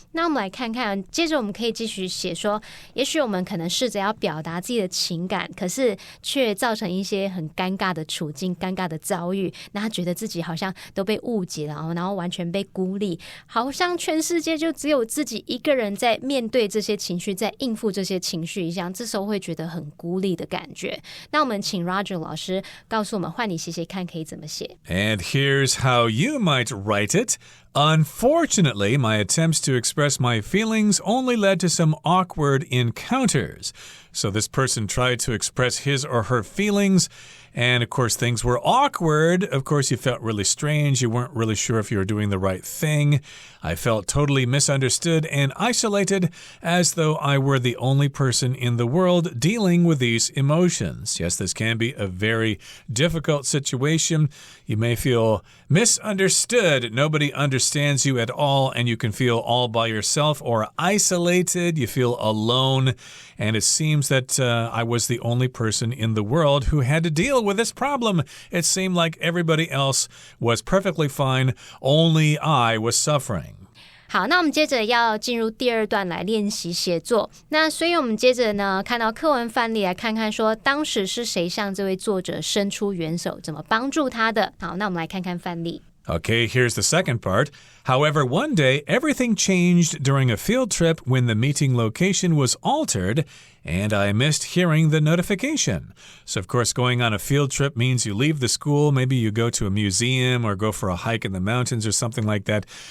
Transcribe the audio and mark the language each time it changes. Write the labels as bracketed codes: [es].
[zh] 那我们来看看，接着我们可以继续写说，也许我们可能试着要表达自己的情感，可是却造成一些很尴尬的处境，尴尬的遭遇，那他觉得自己好像都被误解了，然后完全被孤立，好像全世界就只有自己一个人在面对这些情绪，在应付这些情绪一样，这时候会觉得很孤立的感觉。那我们请 Roger 老师告诉我们换你写写看可以怎么写。 [en] And here's how you might write it. Unfortunately, my attempts to express my feelings only led to some awkward encounters. So this person tried to express his or her feelings, and of course things were awkward. Of course you felt really strange. You weren't really sure if you were doing the right thing. I felt totally misunderstood and isolated, as though I were the only person in the world dealing with these emotions. Yes, this can be a very difficult situation. You may feel misunderstood. Nobody understands you at all, and you can feel all by yourself or isolated. You feel alone, and it seems that I was the only person in the world who had to deal with this problem. It seemed like everybody else was perfectly fine, only I was suffering. [zh] 好，那我们接着要进入第二段来练习写作。那所以我们接着呢，看到课文范例来看看说，当时是谁向这位作者伸出援手，怎么帮助他的。好，那我们来看看范例。 [en] Okay, here's the second part. However, one day, everything changed during a field trip when the meeting location was altered, and I missed hearing the notification. So, of course, going on a field trip means you leave the school, maybe you go to a museum or go for a hike in the mountains or something like that.